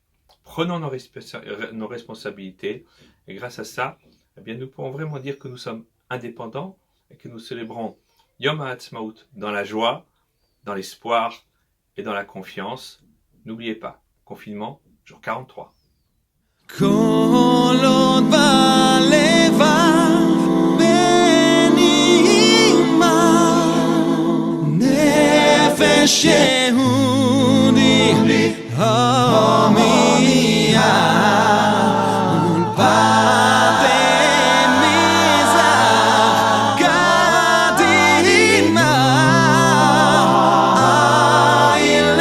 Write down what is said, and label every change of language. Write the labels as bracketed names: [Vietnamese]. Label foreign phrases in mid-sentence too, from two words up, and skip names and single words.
[French] Prenons nos responsabilités, et grâce à ça, eh bien, nous pouvons vraiment dire que nous sommes indépendants et que nous célébrons Yom HaAtzmaut dans la joie, dans l'espoir et dans la confiance. N'oubliez pas, confinement, jour 43. [Hebrew] כל עוד בלבב בנימה נפש יהודי הומייה ולפתי מזרח קדימה עין